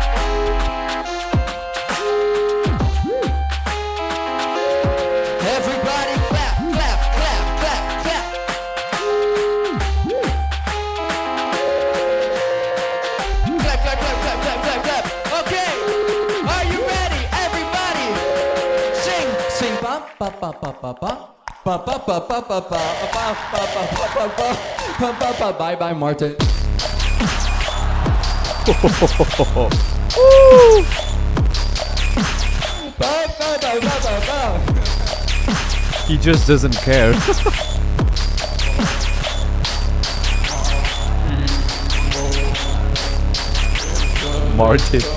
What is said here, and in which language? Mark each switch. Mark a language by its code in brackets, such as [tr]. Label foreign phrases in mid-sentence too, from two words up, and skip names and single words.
[en] Everybody clap, clap, clap, clap, clap. Clap, clap, clap, clap, clap, clap, clap. Okay, are you ready? Everybody, sing, sing, ba ba ba ba ba ba. Ba ba ba ba ba ba ba ba ba ba ba ba ba. Bye bye, Martin. Woo! Ba ba ba ba ba ba. He just doesn't care. Martin.